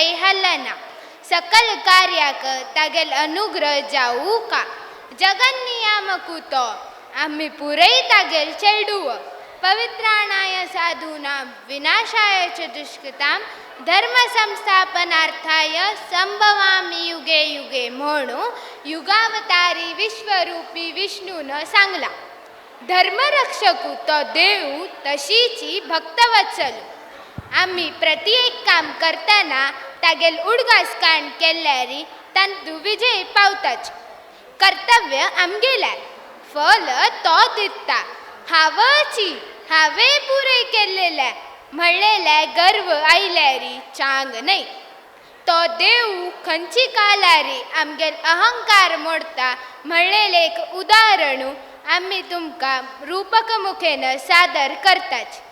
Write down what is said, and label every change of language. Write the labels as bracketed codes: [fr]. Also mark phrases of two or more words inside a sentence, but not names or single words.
[kok] हलना सकल कार्याक तागेल अनुग्रह जाऊ का जगन नियामकू तो आम्ही पुरई तागेल चेडू [sa] पवित्राणाय साधूनां विनाशाय च दुष्कृतां धर्म संस्थापनार्थाय संभवामी युगे युगे [kok] म्हणू युगावतारी विश्वरूपी विष्णून सांगला धर्मरक्षकू तो देव तशीची भक्तवत्सलू आम्ही प्रति एक काम करताना तागेल उडगास कांड केल्यारी तांतू विजय पावताच कर्तव्य आमगेल्या फल तो दिता हावची हावे पुरे केलेल्या म्हणलेल्या गर्व आयल्यारी चांग नाही तो देव खंची कालारी आमगेल अहंकार मोडता म्हणलेले एक उदाहरणू आम्ही तुमका रूपक मुखेन सादर करताच